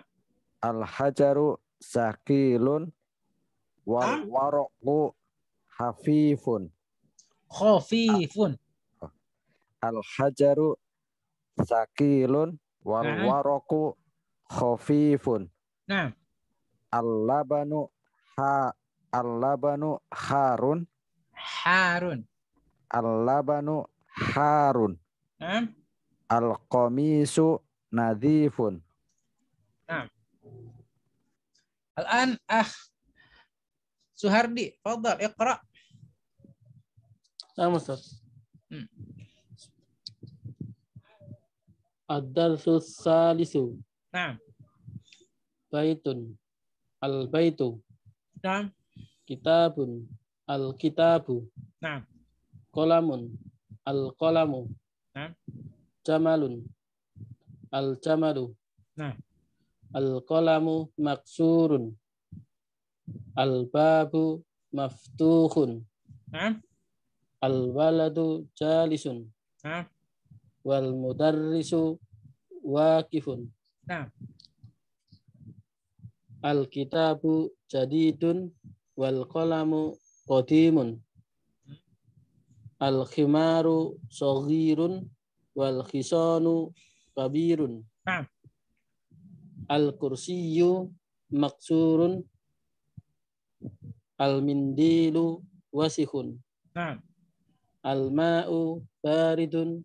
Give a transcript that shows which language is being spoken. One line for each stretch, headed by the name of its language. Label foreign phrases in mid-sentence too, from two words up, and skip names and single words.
Arabic: الحجر ثقيل. والورق خفيف. Khafifun. الحجر ثقيل. والورق خفيف. Naam. اللبن حار. Harun. اللبن حار. Naam. القميص نظيف. Naam. الآن سهاردي، تفضل اقرأ. نعم أستاذ. الدرس الثالث. Naam. بيت. البيت. Naam. كتاب. الكتاب. Naam. قلم. القلم. Naam. جمل. الجمل. Naam. القلم مكسور. الباب مفتوح. Naam. الولد جالس. Naam. والمدرس واقف. Naam. الكتاب جديد والقلم قديم. الحمار صغير والحصان كبير. Naam. الكرسي مكسور. المنديل واسع. Naam. الماء بارد.